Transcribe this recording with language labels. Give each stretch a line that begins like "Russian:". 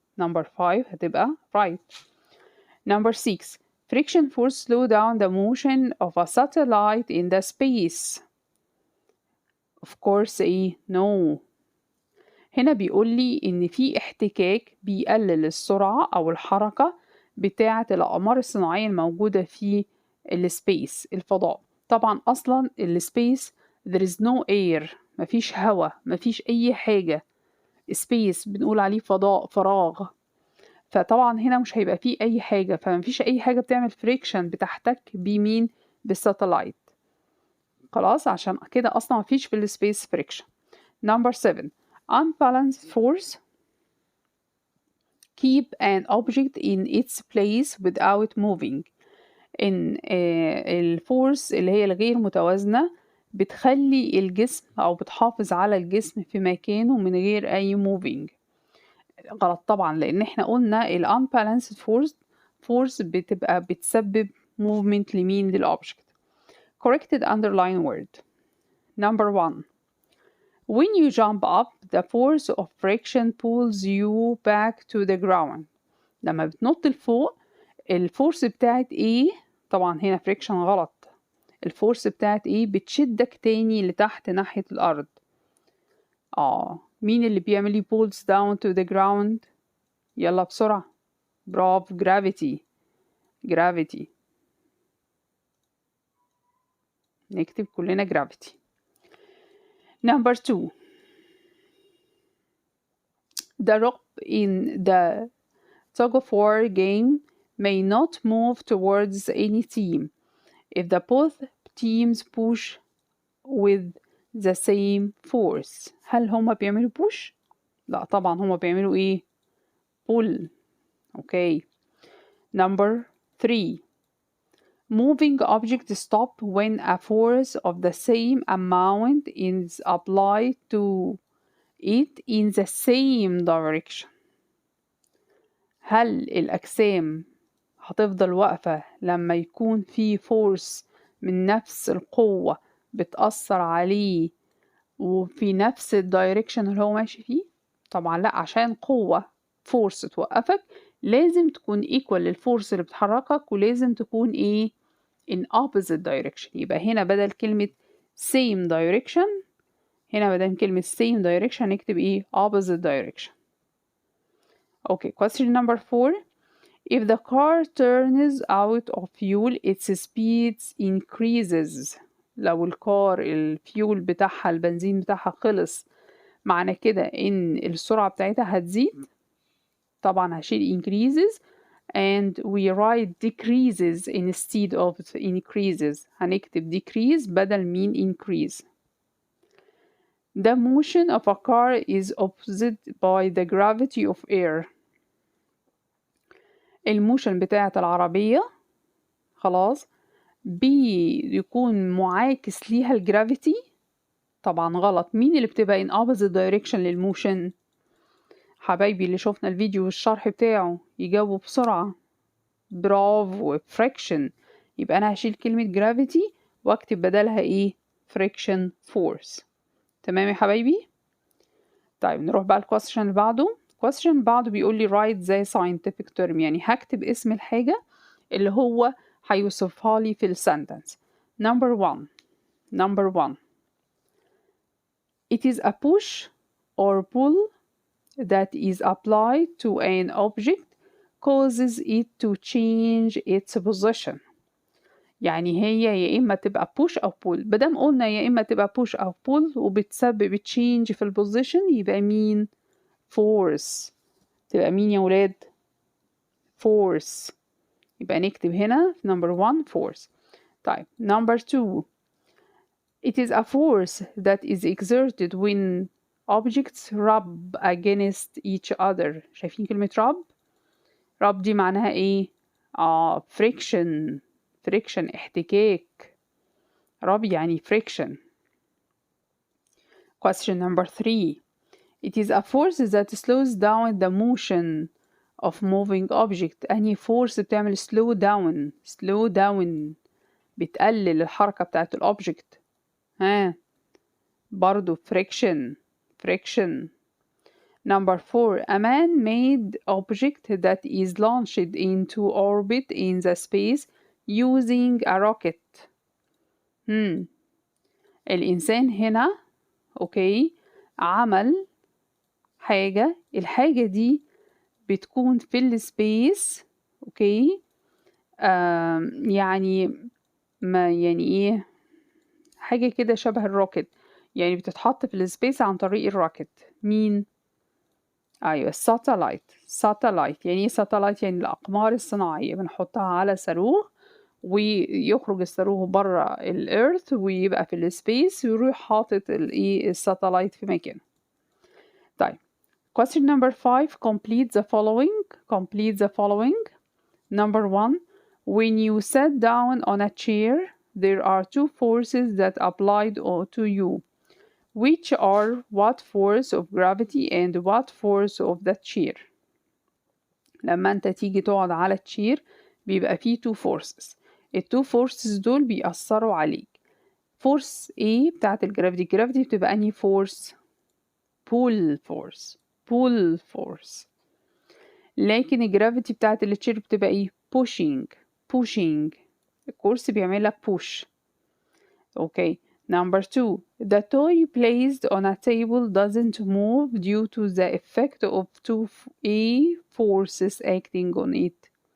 English: Number 5 هتبقى right. Number 6. Friction force slow down the motion of a satellite in the space. of course إيه no.
Arabic: هنا بيقول لي إن في احتكاك بيقلل السرعة أو الحركة بتاعة الأقمار الصناعية الموجودة في السبيس الفضاء. طبعا أصلا السبيس
English: there is no air،
Arabic: مفيش هوا، مفيش أي حاجة. سبيس بنقول عليه فضاء، فراغ. فطبعا هنا مش هيبقى فيه أي حاجة، فمفيش أي حاجة بتعمل فريكشن بتحتك بمين؟ بالساتلايت. خلاص، عشان كده أصلا مفيش في السبيس فريكشن.
English: Number 7 unbalanced force keep an object in its place without moving.
Arabic: إن الفورس اللي هي الغير متوازنة بتخلي الجسم أو بتحافظ على الجسم في مكانه من غير أي moving. غلط طبعا، لأن احنا قلنا ال unbalanced force بتبقى بتسبب movement لمين؟ للأوبجكت.
English: Corrected underline word. Number 1 when you jump up the force of friction pulls you back to the ground.
Arabic: لما بتنط لفوق الفورس بتاعت ايه؟ طبعا هنا friction غلط. الفورس بتاعت ايه؟ بتشدك تاني لتحت ناحية الأرض. مين اللي بيعمل
English: pulls down to the ground؟
Arabic: يلا بسرعة. برافو، gravity. نكتب كلنا gravity.
English: Number 2 the rope in the tug of war game may not move towards any team if the both teams push with the same force.
Arabic: هل هما بيعملوا push؟ لا طبعا هما بيعملوا ايه؟ pull.
English: Okay. Number 3 moving objects stop when a force of the same amount is applied to it in the same direction.
Arabic: هل الأجسام هتفضل واقفة لما يكون في فورس من نفس القوة بتأثر عليه وفي نفس الدايركشن اللي هو ماشي فيه؟ طبعا لا، عشان قوة فورس توقفك لازم تكون equal للفورس اللي بتحركك، ولازم تكون ايه؟
English: in opposite direction.
Arabic: يبقى هنا بدل كلمة same direction، هنا بدل كلمة same direction نكتب ايه؟ opposite direction.
English: Okay, question number 4 if the car turns out of fuel its speed increases.
Arabic: لو الكار الفيول بتاعها البنزين بتاعها خلص، معنى كده ان السرعة بتاعتها هتزيد. طبعا هشيل
English: increases and we write decreases instead of increases.
Arabic: هنكتب decrease بدل مين increase.
English: The motion of a car is opposite by the gravity of air.
Arabic: الموشن بتاعة العربية خلاص بيكون معاكس ليها الجرافيتي. طبعا غلط. مين اللي بتبقى
English: in opposite direction
Arabic: للموشن؟ حبايبي اللي شوفنا الفيديو والشرح بتاعه يجاوبوا بسرعة. برافو، friction. يبقى أنا هشيل كلمة gravity واكتب بدلها ايه؟ friction force. تمام يا حبايبي؟ طيب نروح بقى الكويستشن اللي بعده. الكويستشن اللي بعده بيقول لي
English: write the scientific term،
Arabic: يعني هكتب اسم الحاجة اللي هو هيوصفها لي في السنتنس.
English: Number 1 it is a push or pull that is applied to an object causes it to change its position.
Arabic: يعني هي يا إما تبقى push أو pull. بدم قلنا يا إما تبقى push أو pull وبتسبب change في البوزيشن، يبقى مين؟ force. تبقى مين يا ولاد؟ force. يبقى نكتب هنا في number 1 force.
English: طيب number 2 it is a force that is exerted when objects rub against each other.
Arabic: شايفين كلمة rub دي معناها ايه؟ friction احتكاك.
English: rub يعني friction. Question number 3 it is a force that slows down the motion of moving object.
Arabic: أنهي force بتعمل slow down بتقلل الحركة بتاعت الأوبجكت؟ برضو friction.
English: Number 4 a man-made object that is launched into orbit in the space using a rocket.
Arabic: الإنسان هنا اوكي عمل حاجة، الحاجة دي بتكون في السبيس. اوكي يعني ما يعني ايه، حاجة كده شبه الروكت، يعني بتتحط في السبيس عن طريق الروكت. مين؟ ايوه الساتلايت. ساتلايت يعني ايه ساتلايت؟ يعني الاقمار الصناعية بنحطها على صاروخ ويخرج الصاروخ بره الارث ويبقى في السبيس ويروح حاطط الايه الساتلايت في مكانه.
English: طيب question number 5 complete the following. complete the following. Number 1, when you sit down on a chair there are two forces that applied to you, which are what force of gravity and what force of the chair.
Arabic: لما انت تيجي تقعد على التشير بيبقى فيه two forces. التو forces دول بيأثروا عليك. force A بتاعت الجرافيتي، الجرافيتي بتبقى انهي force؟ pull force.
English: pull force.
Arabic: لكن الجرافيتي بتاعت التشير بتبقى ايه؟ pushing.
English: pushing.
Arabic: الكورس بيعمل لك push.
English: okay. Number 2, the toy placed on a table doesn't move due to the effect of two A forces acting on it.